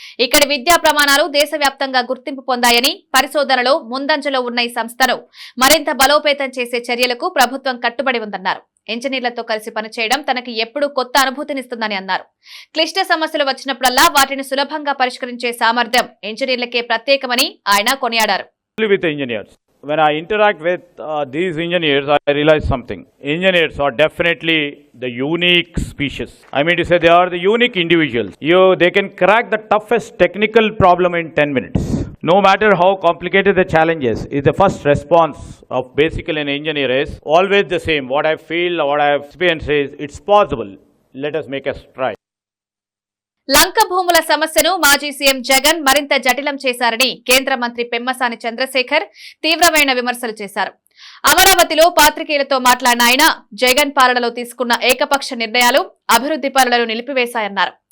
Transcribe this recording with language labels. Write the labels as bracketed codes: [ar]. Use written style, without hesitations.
[te] ఇక్కడి విద్యా ప్రమాణాలు దేశవ్యాప్తంగా గుర్తింపు పొందాయని, పరిశోధనలో ముందంజలో ఉన్న ఈ సంస్థను మరింత బలోపేతం చేసే చర్యలకు ప్రభుత్వం కట్టుబడి ఉందన్నారు. ఇంజనీర్లతో కలిసి పనిచేయడం తనకి ఎప్పుడూ కొత్త అనుభూతినిస్తుందని అన్నారు. క్లిష్ట సమస్యలు వచ్చినప్పుడల్లా వాటిని సులభంగా పరిష్కరించే సామర్థ్యం ఇంజనీర్లకే ప్రత్యేకమని ఆయన కొనియాడారు. [en] When I interact with these engineers, I realize something. Engineers are definitely the unique species. I mean to say they are the unique individuals. They can crack the toughest technical problem in 10 minutes. No matter how complicated the challenge is the first response of basically an engineer is always the same. What I feel, what I have experienced is, it's possible. Let us make a try. [te] లంక భూముల సమస్యను మాజీ CM Jagan మరింత జటిలం చేశారని కేంద్ర మంత్రి పెమ్మసాని చంద్రశేఖర్ తీవ్రమైన విమర్శలు చేశారు. అమరావతిలో పాత్రికేయులతో మాట్లాడిన ఆయన జగన్ పాలనలో తీసుకున్న ఏకపక్ష నిర్ణయాలు అభివృద్ధి పనులను నిలిపివేశాయన్నారు.